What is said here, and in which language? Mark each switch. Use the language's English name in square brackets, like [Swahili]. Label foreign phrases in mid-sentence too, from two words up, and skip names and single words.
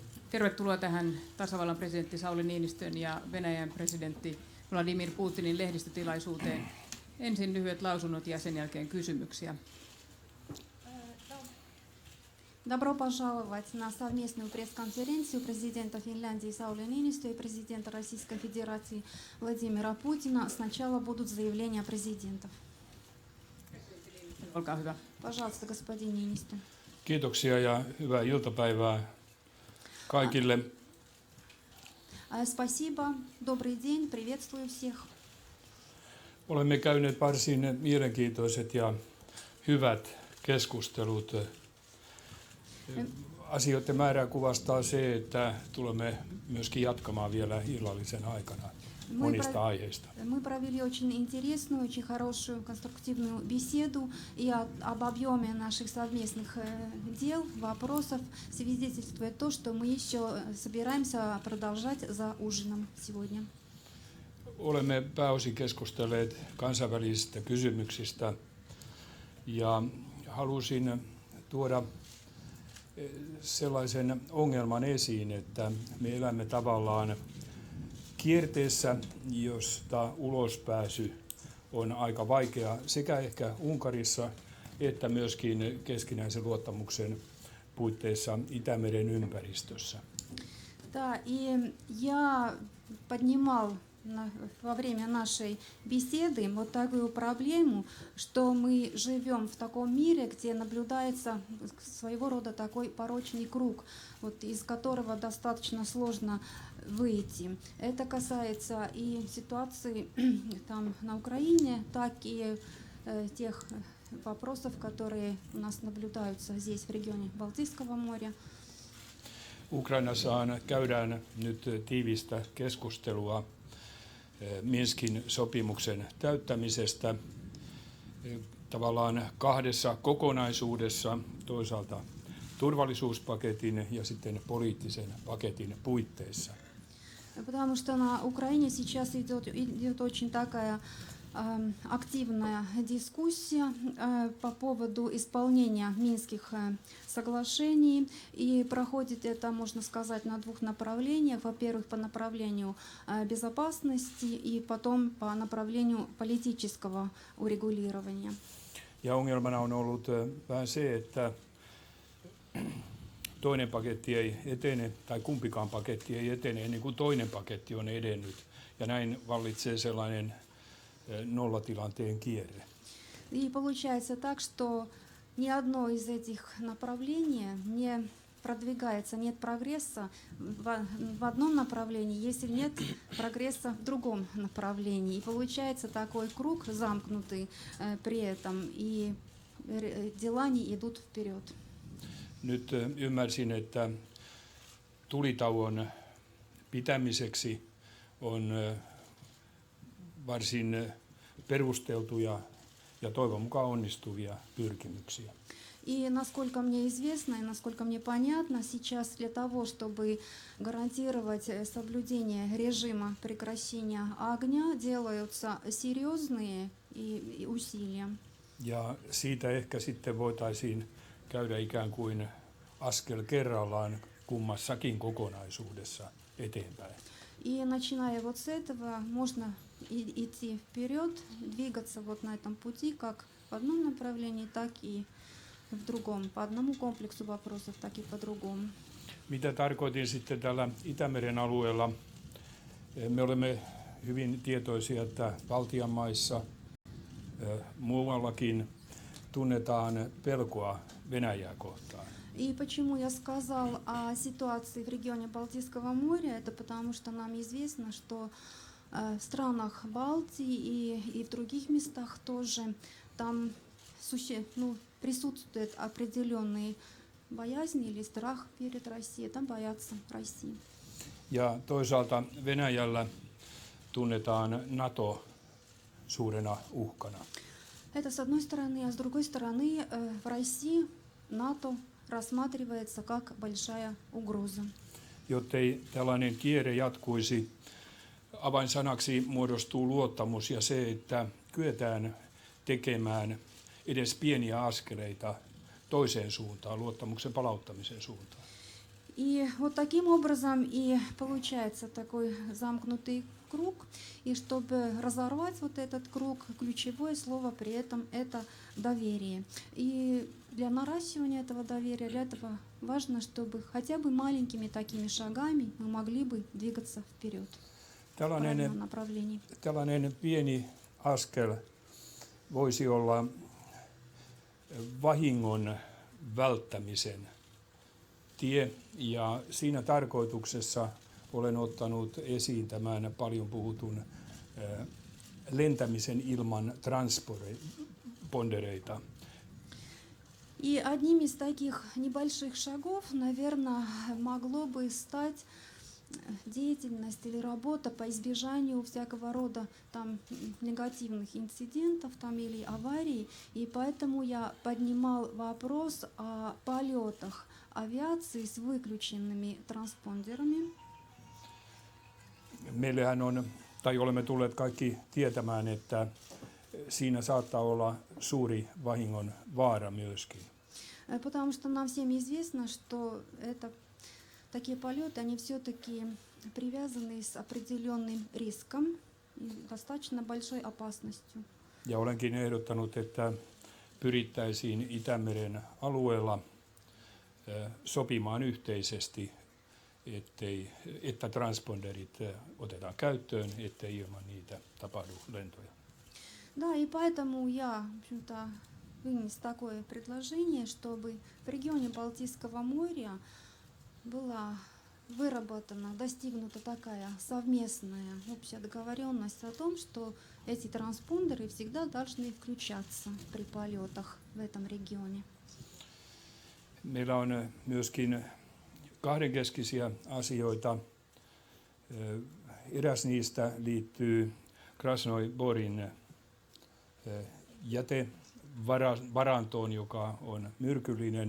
[Finnish] Tervetuloa tähän tasavallan presidentti Sauli Niinistön ja Venäjän presidentti Vladimir Putinin lehdistötilaisuuteen. Ensin lyhyet lausunnot ja sen jälkeen kysymyksiä. [Russian] Добро пожаловать на совместную пресс-конференцию президента Финляндии Саули Ниинистö и президента Российской Федерации Владимира Путина. Сначала будут заявления президентов. [Finnish] Olkaa hyvä. [Russian] Пожалуйста, господин Ниинistö. [Finnish] Kiitoksia ja hyvää iltapäivää kaikille. [Russian] Спасибо, добрый день, приветствую всех. [Finnish] Olemme käyneet varsin mielenkiintoiset ja hyvät keskustelut. Asioiden määrää kuvastaa se, että tulemme myöskin jatkamaan vielä illallisen aikana monista aiheista. [Russian] Мы провели очень интересную, очень хорошую, конструктивную беседу, и об объеме наших совместных дел, вопросов свидетельствует то, что мы еще собираемся продолжать за ужином сегодня. [Finnish] Olemme pääosin keskustelleet kansainvälisistä kysymyksistä ja halusin tuoda sellaisen ongelman esiin, että me elämme tavallaan kierteessä, josta ulospääsy on aika vaikea sekä ehkä Unkarissa että myöskin keskinäisen luottamuksen puitteissa Itämeren ympäristössä. [Russian] Да, и я поднимал во время нашей беседы вот такую проблему, что мы живем в таком мире, где наблюдается своего рода такой порочный круг, вот, из которого достаточно сложно выйти. Это касается и ситуации там на Украине, так и тех вопросов, которые у нас наблюдаются здесь, в регионе Балтийского моря. [Finnish] Ukrainassa käydään nyt tiivistä keskustelua Minskin sopimuksen täyttämisestä tavallaan kahdessa kokonaisuudessa, toisaalta turvallisuuspaketin ja sitten poliittisen paketin puitteissa. [Russian] Потому что на Украине сейчас идет очень такая активная дискуссия по поводу исполнения Минских соглашений. И проходит это, можно сказать, на двух направлениях. Во-первых, по направлению безопасности и потом по направлению политического урегулирования. [Finnish] Ja ongelmana on ollut vähän se, että toinen paketti ei etene, tai kumpikaan paketti ei etene ennen kuin toinen paketti on edennyt. Ja näin vallitsee sellainen ноллатилантeen kierre. [Russian] И получается так, что ни одно из этих направлений не продвигается, нет прогресса в одном направлении, если нет прогресса в другом направлении. И получается такой круг замкнутый при этом, и дела не идут вперед. [Finnish] Nyt ymmärsin, että tulitauon pitämiseksi on varsin perusteltuja ja toivon mukaan onnistuvia pyrkimyksiä. [Russian] И насколько мне известно и насколько мне понятно, сейчас для того, чтобы гарантировать соблюдение режима прекращения огня, делаются серьезные усилия. [Finnish] Ja siitä ehkä sitten voitaisiin käydä ikään kuin askel kerrallaan kummassakin kokonaisuudessa eteenpäin. [Russian] И начиная вот с этого, можно идти вперед, двигаться вот на этом пути, как в одном направлении, так и в другом. По одному комплексу вопросов, так и по другому. [Finnish] Mitä tarkoitin sitten tällä Itämeren alueella? Me olemme hyvin tietoisia, että Baltian maissa muuallakin tunnetaan pelkoa Venäjää kohtaan. [Russian] И почему я сказал о ситуации в регионе Балтийского моря, это потому что нам известно, что в странах Балтии и в других местах тоже там присутствует определенные боязни или страх перед Россией, там боятся России. [Finnish] Ja toisaalta Venäjällä tunnetaan NATO suurena uhkana. [Russian] Это с одной стороны, а с другой стороны в России НАТО рассматривается как большая угроза. [Finnish] Jottei tällainen kierre jatkuisi, avainsanaksi muodostuu luottamus ja se, että kyetään tekemään edes pieniä askeleita toiseen suuntaan, luottamuksen palauttamisen suuntaan. [Russian] И вот таким образом и получается такой замкнутый круг. И чтобы разорвать вот этот круг, ключевое слово при этом это доверие. И для наращивания этого доверия, для этого важно, чтобы хотя бы маленькими такими шагами мы могли бы двигаться вперед в правильном направлении. [Finnish] Tällainen pieni askel voisi olla vahingon välttämisen tie, ja siinä tarkoituksessa olen ottanut esiin tämän paljon puhutun lentämisen ilman transpondereita. [Russian] И одним из таких небольших шагов, наверное, могло бы стать деятельность или работа по избежанию всякого рода там негативных инцидентов там, или аварий. И поэтому я поднимал вопрос о полетах авиации с выключенными транспондерами. [Finnish] Meillähän on, tai olemme tulleet kaikki tietämään, että siinä saattaa olla suuri vahingon vaara myöskin. [Russian] Потому что нам всем известно, что такие полеты, они все-таки привязаны с определенным риском и достаточно большой опасностью. [Finnish] Ja olenkin ehdottanut, että pyrittäisiin Itämeren alueella sopimaan yhteisesti, että transponderit otetaan käyttöön, ettei ilman niitä tapahdu lentoja. [Russian] Да, и поэтому я, в общем-то, вынес такое предложение, чтобы в регионе Балтийского моря была выработана, достигнута такая совместная общая договоренность о том, что эти транспондеры всегда должны включаться при полетах в этом регионе. [Finnish] Meillä on myöskin kahdenkeskisiä asioita. Eräs niistä liittyy Krasnoi Borin jätevarantoon, joka on myrkyllinen.